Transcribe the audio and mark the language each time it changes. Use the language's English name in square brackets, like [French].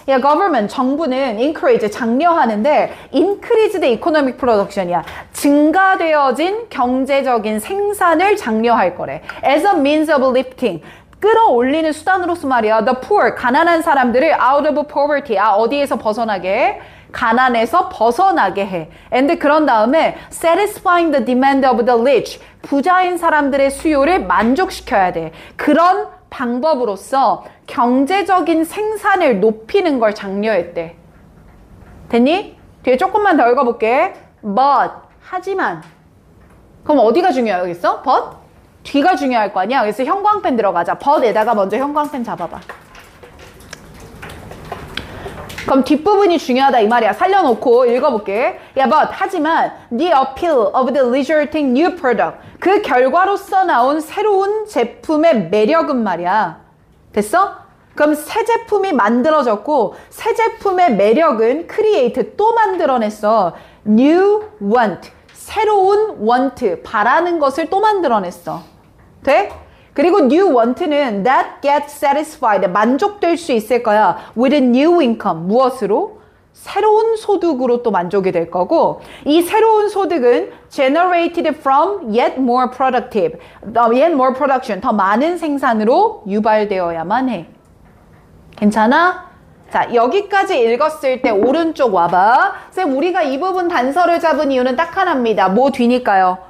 [Korean] 야, government, 정부는 encourage, 장려하는데 [English] increased economic production [Korean] 이야. 증가되어진 경제적인 생산을 장려할 거래. [English] as a means of lifting. [Korean] 끌어올리는 수단으로서 말이야. [English] the poor, [Korean] 가난한 사람들을 [English] out of poverty. [Korean] 어디에서 벗어나게 해? 가난에서 벗어나게 해. [English] and [Korean] 그런 다음에 [English] satisfying the demand of the rich. [Korean] 부자인 사람들의 수요를 만족시켜야 돼. 그런 방법으로서 경제적인 생산을 높이는 걸 장려했대. 됐니? 뒤에 조금만 더 읽어볼게. but, 하지만. 그럼 어디가 중요하겠어? but? 뒤가 중요할 거 아니야? 그래서 형광펜 들어가자. but에다가 먼저 형광펜 잡아봐. 그럼 뒷부분이 중요하다 이 말이야. 살려놓고 읽어볼게. [English] 야, but 하지만 the appeal of the resulting new product. [Korean] 그 결과로서 나온 새로운 제품의 매력은 말이야. 됐어? 그럼 새 제품이 만들어졌고 새 제품의 매력은 create 또 만들어냈어. [English] new want. 새로운 want. [Korean] 바라는 것을 또 만들어냈어. 돼? [English] 그리고 new want는 that gets satisfied. [Korean] 만족될 수 있을 거야. [English] with a new income. [Korean] 무엇으로? 새로운 소득으로 또 만족이 될 거고 이 새로운 소득은 [English] generated from yet more productive. yet more production. [Korean] 더 많은 생산으로 유발되어야만 해. 괜찮아? 자, 여기까지 읽었을 때 오른쪽 와봐. 쌤, 우리가 이 부분 단서를 잡은 이유는 딱 하나입니다. 뭐 뒤니까요?